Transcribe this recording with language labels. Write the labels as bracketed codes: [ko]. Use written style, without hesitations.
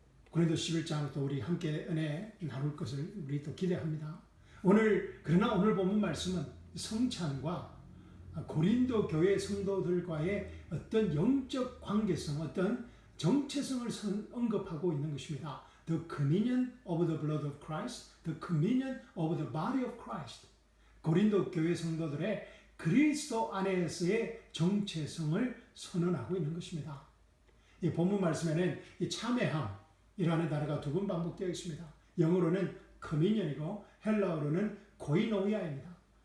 [ko] 고린도 11장 또 우리 함께 은혜 나눌 것을 우리 또 기대합니다. 그러나 오늘 본문 말씀은 성찬과 고린도 교회 성도들과의 어떤 영적 관계성, 어떤 정체성을 언급하고 있는 것입니다. [en] The communion of the blood of Christ, the communion of the body of Christ. [ko] 고린도 교회 성도들의 그리스도 안에서의 정체성을 선언하고 있는 것입니다. 이 본문 말씀에는 이 참회함이라는 단어가 두 번 반복되어 있습니다. 영어로는 communion이고 헬라어로는 코이노이아입니다.